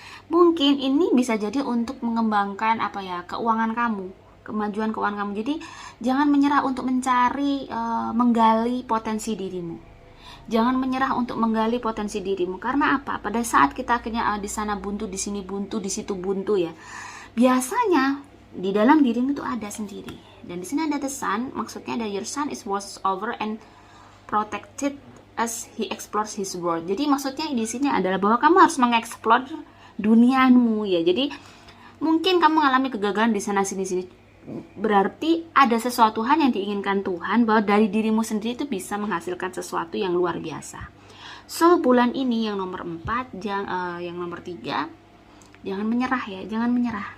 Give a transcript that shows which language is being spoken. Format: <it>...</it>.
<id>Mungkin ini bisa jadi untuk mengembangkan keuangan kamu, kemajuan keuangan kamu. Jadi jangan menyerah untuk mencari menggali potensi dirimu. Jangan menyerah untuk menggali potensi dirimu. Karena apa? Pada saat kita akhirnya di sana buntu, di sini buntu, di situ buntu ya. Biasanya di dalam dirimu itu ada sendiri. Dan di sini ada</id> <en>the sun,</en> <id>maksudnya ada</id> <en>your son is watched over and protected as he explores his world.</en> <id>Jadi maksudnya di sini adalah bahwa kamu harus mengeksplor duniamu ya. Jadi mungkin kamu mengalami kegagalan di sana sini. Berarti ada sesuatu hal yang diinginkan Tuhan bahwa dari dirimu sendiri itu bisa menghasilkan sesuatu yang luar biasa. So bulan ini yang nomor 4, yang nomor 3, jangan menyerah ya, jangan menyerah.</id>